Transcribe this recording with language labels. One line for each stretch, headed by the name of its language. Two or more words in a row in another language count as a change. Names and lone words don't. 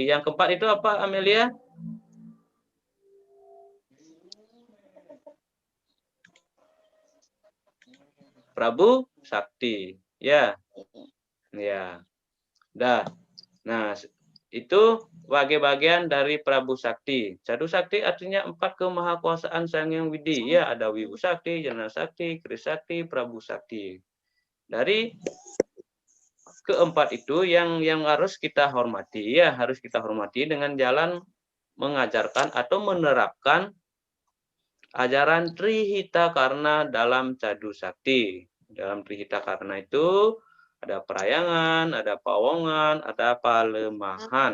Indonesian: Yang keempat itu apa, Amelia? Prabu sakti. Ya. Ya. Dah. Nah, itu bagian dari Prabu sakti. Cadu sakti artinya 4 kemahakuasaan Sang Hyang Widi. Ya, ada wibu sakti, jana sakti, kri sakti, Prabu sakti. Dari keempat itu yang harus kita hormati ya, harus kita hormati dengan jalan mengajarkan atau menerapkan ajaran Trihita Karna dalam cadu sakti. Dalam Trihita Karna itu ada perayangan, ada pawongan, ada palemahan.